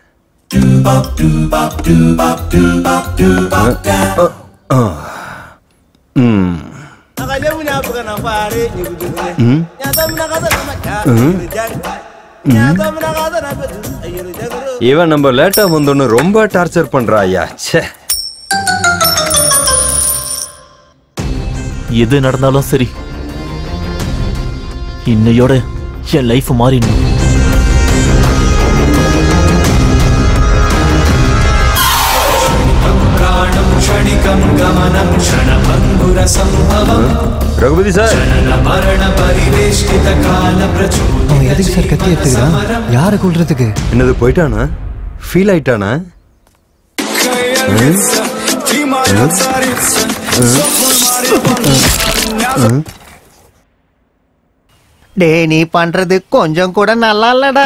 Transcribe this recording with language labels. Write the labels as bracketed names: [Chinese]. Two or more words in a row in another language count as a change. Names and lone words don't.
[Tamil] இவன் நம்ம லேட்டா வந்தோன்னு ரொம்ப டார்ச்சர் பண்றா. ஐயா எது நடந்தாலும் சரி, இன்னையோட என் லைஃப் மாறிடணும். [Sanskrit] क्षणिकं गमनं क्षणभङ्गुरसम्भवम् [Tamil] ரகுபதி சார் அவன் எதுக்கு சார் கத்தி எடுத்துக்கிறான்? யாரை கொள்றதுக்கு? என்னது போயிட்டானா? ஃபீல் ஆயிட்டானா? டேய் நீ பண்றது கொஞ்சம் கூட நல்லா இல்லடா.